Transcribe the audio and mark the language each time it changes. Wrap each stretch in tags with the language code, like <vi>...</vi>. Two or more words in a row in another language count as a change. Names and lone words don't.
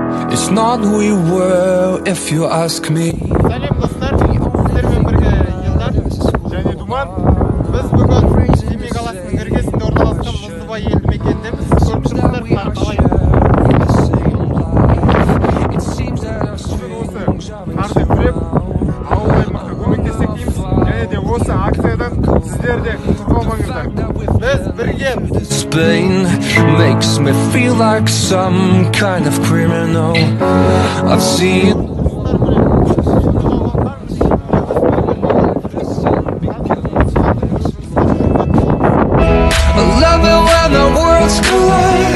<en>It's not who we were, if you ask me.</en> <kk>Сәлем достар, сіздермен бірге Елдар және Думан. Біз бүгін Семей қаласының іргесінде орналасқан Мұздыбай елді мекеніндеміз. Көріп тұрсыздар, қар қалай. Бүгін осы қарды күреп, ауыл аймаққа көмектессек дейміз. Және де осы акциядан сіздер де құтқарылмаңыздар. Біз бірге.</kk> <en>Spain makes me feel like some kind of criminal. I've seen. I love it when the worlds collide.</en>